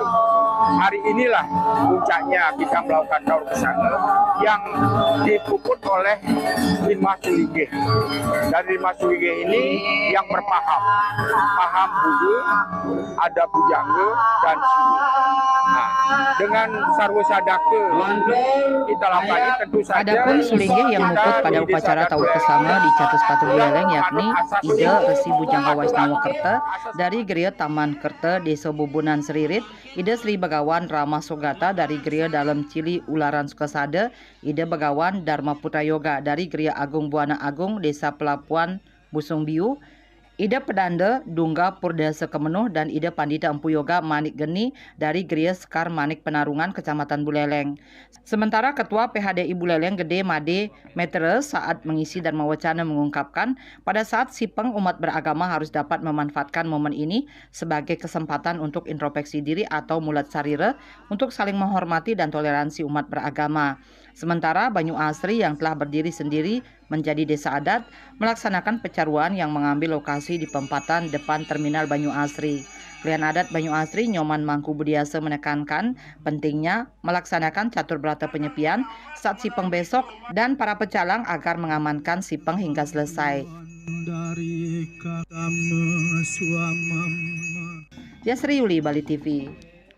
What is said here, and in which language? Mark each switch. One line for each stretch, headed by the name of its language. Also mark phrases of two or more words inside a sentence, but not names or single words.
Indonesian: Hari inilah puncaknya kita melakukan Tawur Kesange yang dipuput oleh Lima Suligih. Dari Lima Suligih ini yang berpaham, paham Budu, ada Bujangge dan Sudu. Nah, dengan Sarwo Sadake kita lakukan ini tentu saja. Adapun Suligih yang mukut pada upacara Tawur Kesange di Catus Pate Buleleng yakni Ide Resi Bujangga Waisnawa Kerta dari Geria Taman Kerta Desa Bubunan Seririt, Ide Sri Begawan Rama Sogata dari Geria Dalem Cili Ularan Sukasade, Ide Begawan Dharma Putra Yoga dari Geria Agung Buana Agung Desa Pelapuan Busung Biu, Ide Pedanda Dungga Purdasa Kemenuh dan Ide Pandita Empu Yoga Manik Geni dari Geria Sekar Manik Penarungan Kecamatan Buleleng. Sementara Ketua PHDI Buleleng Gede Made Metere saat mengisi dan mewacana mengungkapkan pada saat sipeng umat beragama harus dapat memanfaatkan momen ini sebagai kesempatan untuk introspeksi diri atau
Balinese: mulat sarira
Indonesian: untuk saling menghormati dan toleransi umat beragama. Sementara Banyu Asri yang telah berdiri sendiri menjadi desa adat melaksanakan pecaruan yang mengambil lokasi di perempatan depan Terminal Banyu Asri. Klien adat Banyu Asri Nyoman Mangku Budiase menekankan pentingnya melaksanakan catur berata penyepian saat sipeng besok dan para pecalang agar mengamankan sipeng hingga selesai. Yasri Yuli, Bali TV.